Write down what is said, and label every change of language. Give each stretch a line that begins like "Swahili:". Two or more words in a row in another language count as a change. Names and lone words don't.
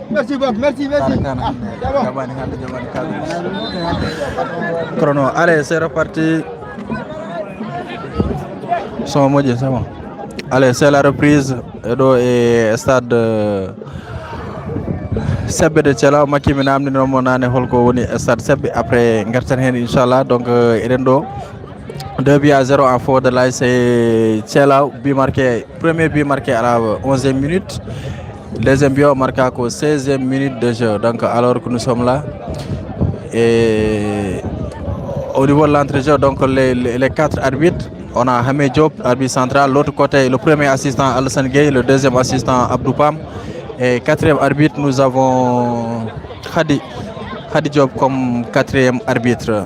French: Merci beaucoup, merci. Chrono, allez, c'est reparti. Son modier, c'est bon. Allez, c'est la reprise. Edo et stade Sebbe de Thielaw
Fula: makki mi namdino mo nane holko woni
French: stade Sebbe après
Fula: gartan hen
French: inchallah donc
Fula: eden do
French: 2-0 en faveur de l'ASC Thielaw premier but marqué à la 11e minute, deuxième but marqué à la 16e minute de jeu. Donc alors que nous sommes là et au niveau de l'entrejeu, donc les 4 arbitres, on a Hamé Diop, arbitre central, l'autre côté le premier assistant Alassane Gueye, le deuxième assistant Abdou Pam Et quatrième arbitre, nous avons Khadi Diop comme quatrième arbitre.